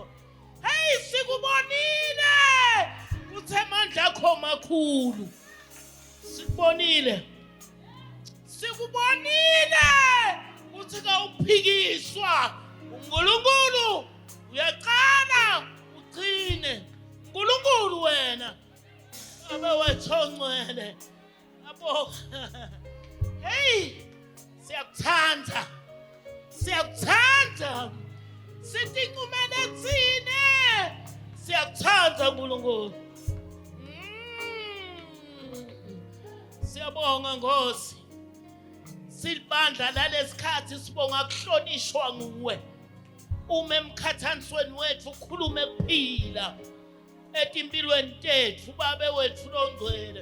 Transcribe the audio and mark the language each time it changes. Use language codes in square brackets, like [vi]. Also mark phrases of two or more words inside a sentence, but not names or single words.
[zu] Hey sikubonile uthe amandla akho makhulu, sikubonile uthi kawuphikiswa uNkulunkulu, uyaqala ugcine uNkulunkulu wena abe wethu ongcwele. Abo hey siyakuthanda sithi kumele thine siyakuthanda uNkulunkulu. Siyabonga Nkosi, silibandla lalesikhathi sibonga kuhlonishwa nguwe. Uma emkhathanisweni wethu ukhulume kuphila [ss] etimpilweni tethu [zu] babe wethu longcwele.